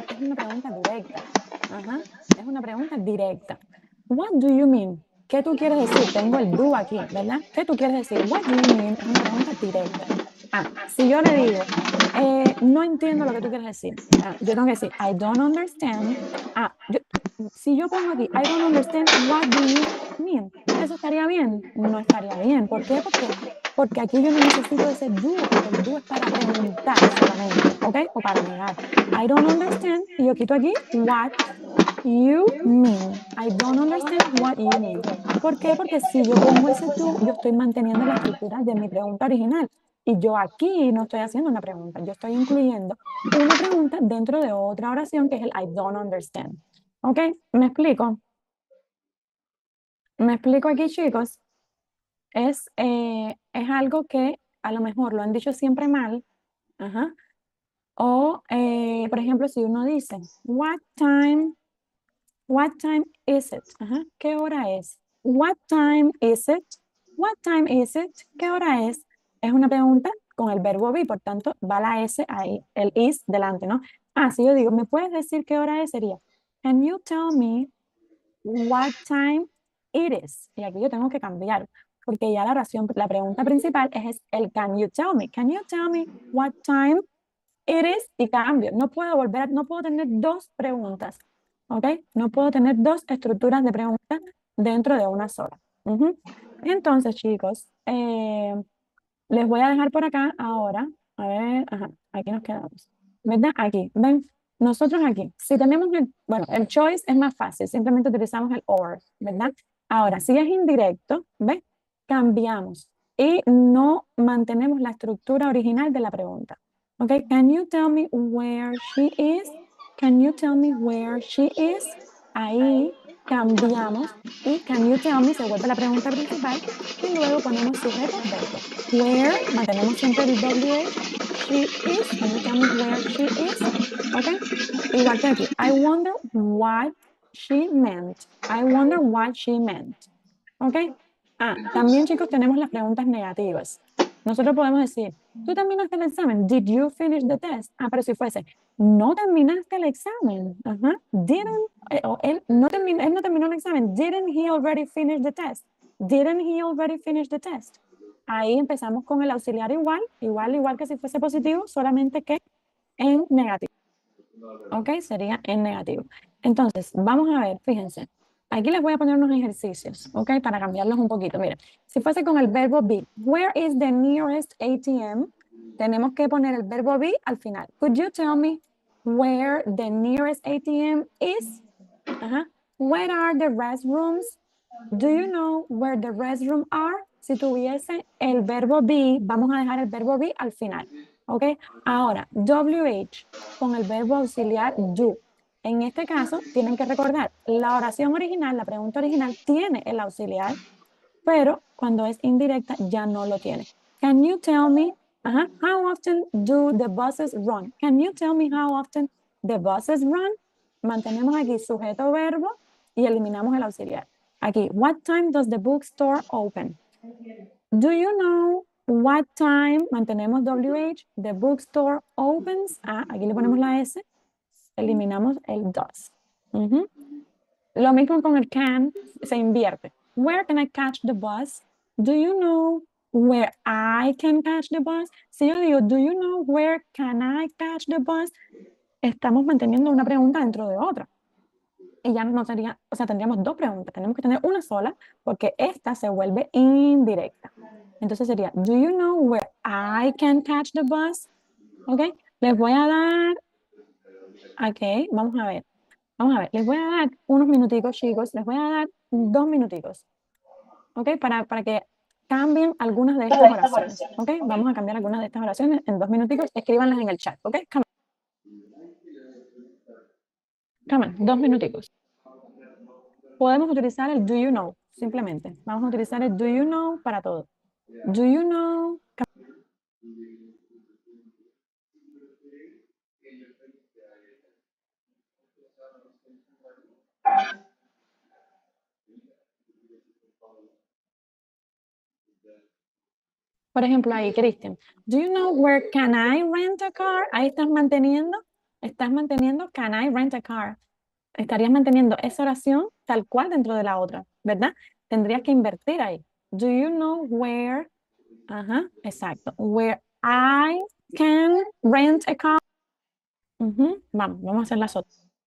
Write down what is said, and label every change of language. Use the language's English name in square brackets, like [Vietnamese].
[Spanish] Es una pregunta directa. Es una pregunta directa. [English] What do you mean? [Spanish] ¿Qué tú quieres decir? Tengo el do aquí, ¿verdad? ¿Qué tú quieres decir? What do you mean? Es una pregunta directa. Si yo le digo, no entiendo lo que tú quieres decir. Yo tengo que decir, [English] I don't understand. [Spanish] Si yo pongo aquí, [English] I don't understand, what do you mean? [Spanish] ¿Eso estaría bien? No estaría bien. ¿Por qué? Porque aquí yo no necesito ese do, porque el do es para preguntar solamente, ¿ok? O para negar. [English] I don't understand, [Spanish] y yo quito aquí, [English] what you mean. I don't understand what you mean. [Spanish] ¿Por qué? Porque si yo pongo ese do, yo estoy manteniendo la estructura de mi pregunta original. Y yo aquí no estoy haciendo una pregunta, yo estoy incluyendo una pregunta dentro de otra oración que es el [English] I don't understand. [Spanish] ¿Ok? ¿Me explico? ¿Me explico aquí, chicos? Es algo que a lo mejor lo han dicho siempre mal. O, por ejemplo, si uno dice, [English] what time is it? [Spanish] ¿Qué hora es? [English] What time is it? What time is it? [Spanish] ¿Qué hora es? Es una pregunta con el verbo be, por tanto, va la S ahí, el is delante, ¿no? Si yo digo, ¿me puedes decir qué hora es? Sería, [English] can you tell me what time it is? [Spanish] Y aquí yo tengo que cambiar, porque ya la pregunta principal es el [English] can you tell me? Can you tell me what time it is? [Spanish] Y cambio. No puedo tener dos preguntas, ¿ok? No puedo tener dos estructuras de preguntas dentro de una sola. Entonces, chicos, les voy a dejar por acá ahora. A ver, aquí nos quedamos. ¿Verdad? Aquí, ven. Nosotros aquí, si tenemos el choice es más fácil, simplemente utilizamos el or, ¿verdad? Ahora, si es indirecto, ¿ves? Cambiamos y no mantenemos la estructura original de la pregunta. ¿Ok? [English] Can you tell me where she is? Can you tell me where she is? [Spanish] Ahí cambiamos y [English] can you tell me [Spanish] se vuelve la pregunta principal y luego ponemos sujeto, verbo. Where, mantenemos siempre el WH. [English] She is, can you tell me where she is? ¿Ok? [Spanish] Igual que aquí. [English] I wonder what she meant. I wonder what she meant. ¿Ok? [Spanish] También, chicos, tenemos las preguntas negativas. Nosotros podemos decir, ¿tú terminaste el examen? [English] Did you finish the test? [Spanish] Pero si fuese, no terminaste el examen. Didn't, él no terminó el examen. [English] Didn't he already finish the test? Didn't he already finish the test? [Spanish] Ahí empezamos con el auxiliar igual que si fuese positivo, solamente que en negativo. ¿Ok? Sería en negativo. Entonces, vamos a ver, fíjense. Aquí les voy a poner unos ejercicios, ¿ok? Para cambiarlos un poquito. Mira, si fuese con el verbo be, [English] where is the nearest ATM? [Spanish] Tenemos que poner el verbo be al final. [English] Could you tell me where the nearest ATM is? Where are the restrooms? Do you know where the restrooms are? [Spanish] Si tuviese el verbo be, vamos a dejar el verbo be al final, ¿ok? Ahora, WH con el verbo auxiliar do. En este caso, tienen que recordar, la oración original, la pregunta original, tiene el auxiliar, pero cuando es indirecta ya no lo tiene. [English] Can you tell me, how often do the buses run? Can you tell me how often the buses run? [Spanish] mantenemos aquí sujeto verbo y eliminamos el auxiliar. [English] Aquí, what time does the bookstore open? Do you know what time, [Spanish] mantenemos WH, [English] the bookstore opens? [Spanish] Aquí le ponemos la S, eliminamos el does. Lo mismo con el can, se invierte. [English] Where can I catch the bus? Do you know where I can catch the bus? [Spanish] Si yo digo, [English] do you know where can I catch the bus? [Spanish] Estamos manteniendo una pregunta dentro de otra. Y ya no sería, o sea, tendríamos dos preguntas. Tenemos que tener una sola porque esta se vuelve indirecta. Entonces sería, [English] do you know where I can catch the bus? ¿Ok? [Spanish] Les voy a dar, ok, vamos a ver. Vamos a ver, les voy a dar unos minuticos, chicos. Les voy a dar 2 minuticos. ¿Ok? Para que cambien algunas de estas oraciones. ¿Ok? Vamos a cambiar algunas de estas oraciones en 2 minuticos. Escríbanlas en el chat. ¿Ok? [English] Come on, [Spanish] 2 minuticos. Podemos utilizar el do you know, simplemente. Vamos a utilizar el do you know para todo. [English] Do you know? [Spanish] Por ejemplo, ahí, Cristian. [English] Do you know where can I rent a car? [Spanish] Ahí estás manteniendo [English] can I rent a car. [Spanish] Estarías manteniendo esa oración tal cual dentro de la otra, ¿verdad? Tendrías que invertir ahí. [English] Do you know where? [Spanish] Ajá, exacto. [English] Where I can rent a car. [Spanish] Vamos a hacer las otras.